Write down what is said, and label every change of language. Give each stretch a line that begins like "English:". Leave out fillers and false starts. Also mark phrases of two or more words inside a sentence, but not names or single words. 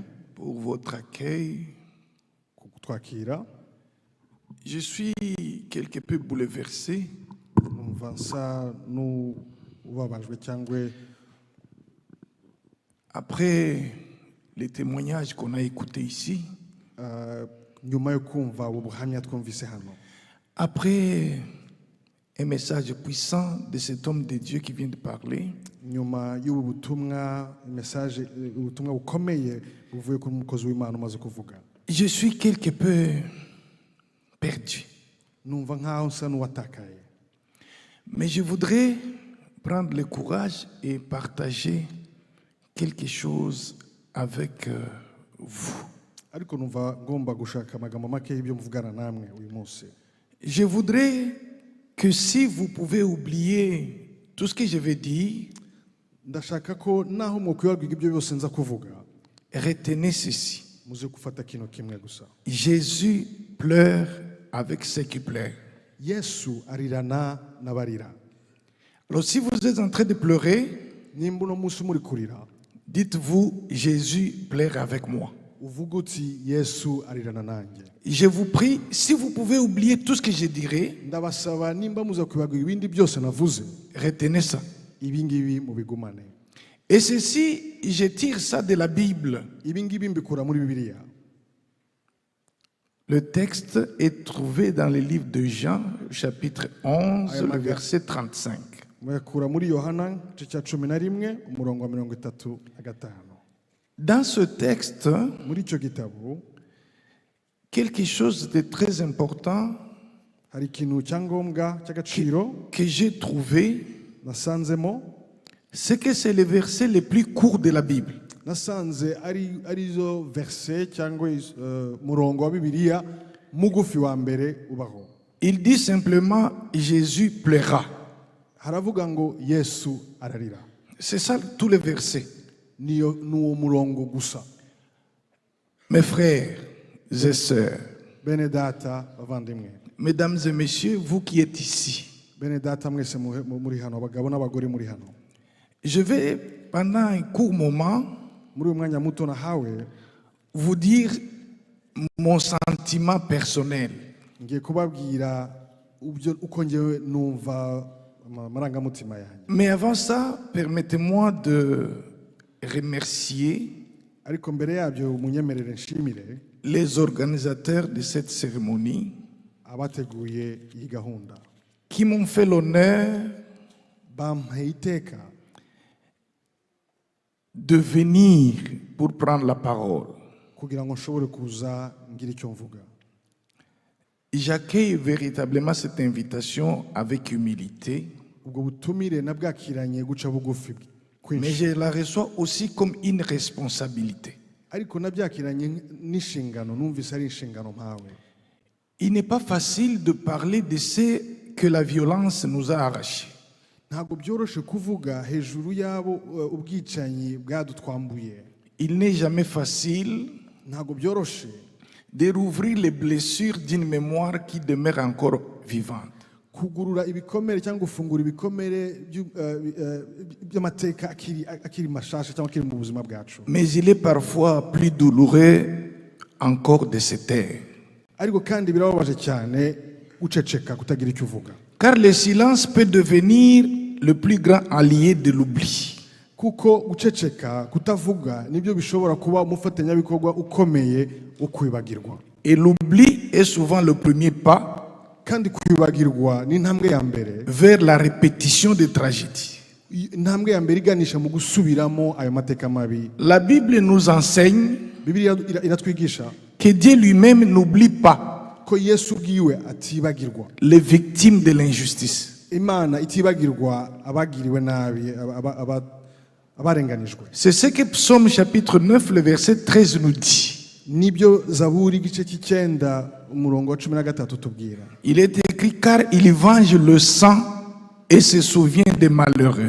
French: pour votre accueil.
Rundi: kutwakira.
French: Je suis quelque peu bouleversé
Rundi: Numva nsa n'ubabajwe cyangwa
French: après les témoignages qu'on a écoutés ici,
Rundi: nyuma yo kumva ubuhamya twumvise hano,
French: après un message puissant de cet homme de Dieu qui vient de parler.
Rundi: nyuma y'ubu butumwa message ubutumwa bukomeye buvuye ku mukozi w'Imana umaze kuvuga,
French: Je suis quelque peu perdu.
Rundi: numva nkaho nsa n'uwatakaye.
French: Mais je voudrais prendre le courage et partager quelque chose avec vous.
Rundi: Ariko numva ngomba gushaka amagambo make y'ibyo mvugana namwe uyu munsi.
French: Je voudrais que si vous pouvez oublier tout ce que je vais dire,
Rundi: Ndashaka ko naho mukwibagirwa ibyo byose nza kuvuga,
French: retenez ceci.
Rundi: muze gufata kino kimwe gusa.
French: Jésus pleure avec ceux qui pleurent.
Rundi: Yesu arirana n'abarira.
French: Alors si vous êtes en train de pleurer,
Rundi: Nimba uno munsi muri kurira,
French: dites-vous, Jésus pleure avec moi.
Rundi: uvuga uti Yesu arirana nanjye.
French: Je vous prie, si vous pouvez oublier tout ce que je dirai,
Rundi: Ndabasaba nimba muza kwibagirwa ibindi byose navuze,
French: retenez ça.
Rundi: ibi ngibi mubigumane.
French: Et ceci, je tire ça de la Bible.
Rundi: Ibi ngibi mbikura muri Bibiliya.
French: Le texte est trouvé dans le livre de Jean, chapitre 11, le verset 35.
Rundi: Muyakura muri Yohana igice cya 11 umurongo wa 35.
French: Dans ce texte,
Rundi: Muri icyo gitabo
French: quelque chose de très important
Rundi: hari ikintu cyangombwa cy'agaciro
French: que j'ai trouvé,
Rundi: nasanzemo,
French: c'est que c'est le verset le plus court de la Bible.
Rundi: nasanze arizo verse cyangwa murongo wa Bibiliya mugufi wa mbere ubaho.
French: Il dit simplement Jésus pleura.
Rundi: Haravuga ngo Yesu ararira.
French: C'est ça tout le verset.
Rundi: Nuwo murongo gusa.
French: Mes frères et sœurs,
Rundi: Bene data bavandimwe,
French: mesdames et messieurs, vous qui êtes ici,
Rundi: bene data mwese muri hano, abagabo n'abagore muri hano,
French: je vais pendant un court moment
Rundi: muri uyu mwanya muto nahawe
French: vous dire mon sentiment personnel.
Rundi: ngiye kubabwira uko ngewe numva amarangamutima yanjye.
French: Mais avant ça, permettez-moi de remercier
Rundi: Ariko mbere yabyo munyemerere nshimire
French: les organisateurs de cette cérémonie
Rundi: abateguye iyi gahunda,
French: qui m'ont fait l'honneur
Rundi: bampaye iteka
French: de venir pour prendre la parole.
Rundi: kugira ngo nshobore kuza ngira icyo mvuga.
French: J'accueille véritablement cette invitation avec humilité,
Rundi: Ubwo butumire nabwakiranye guca bugufi
French: mais
Rundi: kwinshi,
French: je la reçois aussi comme une responsabilité.
Rundi: ariko nabyakiranye n'inshingano, numvise ari inshingano mpawe.
French: Il n'est pas facile de parler de ce que la violence nous a arrachés.
Rundi: Ntabwo byoroshe kuvuga hejuru yabo ubwicanyi bwadutwambuye.
French: Il n'est jamais facile
Rundi: Ntabwo byoroshe
French: de rouvrir les blessures d'une mémoire qui demeure encore vivante.
Rundi: kugurura ibikomere cyangwa gufungura ibikomere by'amateka akiri mashasha cyangwa akiri mu buzima bwacu.
French: Mais il est parfois plus douloureux encore de se taire.
Rundi: Ariko kandi birababaje cyane guceceka, kutagira icyo uvuga.
French: Car le silence peut devenir le plus grand allié de l'oubli.
Rundi: kuko guceceka kutavuga nibyo bishobora kuba umufatanyabikorwa ukomeye wo kwibagirwa.
French: Et l'oubli est souvent le premier pas
Rundi: kandi kwibagirwa ni intambwe ya mbere
French: vers la répétition des tragédies.
Rundi: intambwe ya mbere iganisha mu gusubiramo ayo mateka mabi.
French: La Bible nous enseigne
Rundi: Bibiliya iratwigisha
French: que Dieu lui-même n'oublie pas
Rundi: ko Yesu bwiwe atibagirwa
French: les victimes de l'injustice.
Rundi: Imana itibagirwa abagiriwe nabi abarenganijwe.
French: C'est ce que Psaume chapitre 9 le verset 13 nous dit.
Rundi: Nibyo Zaburi igice cy'icyenda umurongo wa 13 tubwira.
French: Il est écrit car il venge le sang et se souvient des malheureux.